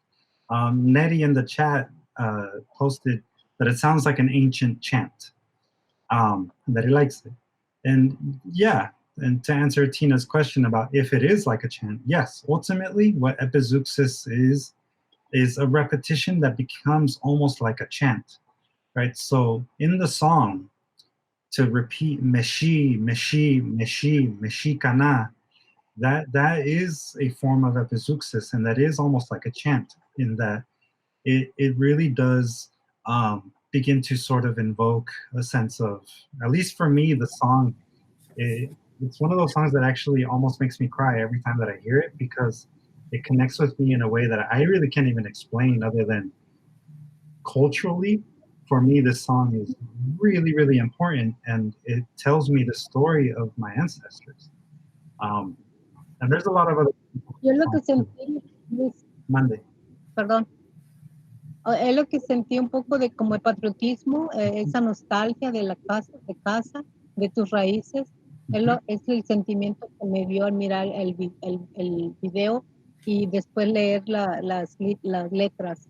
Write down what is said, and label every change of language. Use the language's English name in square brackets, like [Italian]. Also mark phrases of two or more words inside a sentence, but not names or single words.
[English] Nettie in the chat posted that it sounds like an ancient chant, that he likes it. And yeah, and to answer Tina's question about if it is like a chant, yes, ultimately what Epizuexis is a repetition that becomes almost like a chant, right? So in the song, to repeat meshi, meshi, meshi, meshi kana, that is a form of Epizuexis, and that is almost like a chant in that it really does begin to sort of invoke a sense of, at least for me, the song, it's one of those songs that actually almost makes me cry every time that I hear it, because it connects with me in a way that I really can't even explain, other than culturally. For me, this song is really, really important, and it tells me the story of my ancestors. And there's a lot of other people. [Spanish] Yo lo que sentí, Luis, Monday. perdón, es lo que sentí un poco de como el patriotismo, esa nostalgia de la casa, de tus raíces. Es el sentimiento que me dio al mirar el video y después leer las letras.